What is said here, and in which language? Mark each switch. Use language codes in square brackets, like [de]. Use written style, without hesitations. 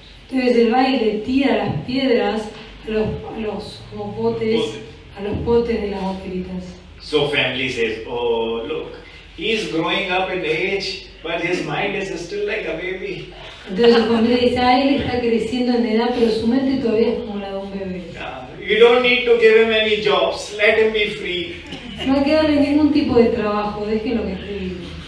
[es] Entonces él va y le tira las piedras a los como potes, a los potes de las vaqueritas. [en] So family says, oh look, he's growing up in age, but his mind is still like a baby. [es] Entonces su familia dice, él está creciendo en edad, pero su mente todavía es como la de un bebé. [en] You don't need to give him any jobs, let him be free. [es] No hay que darle ningún tipo de trabajo, déjenlo que esté libre.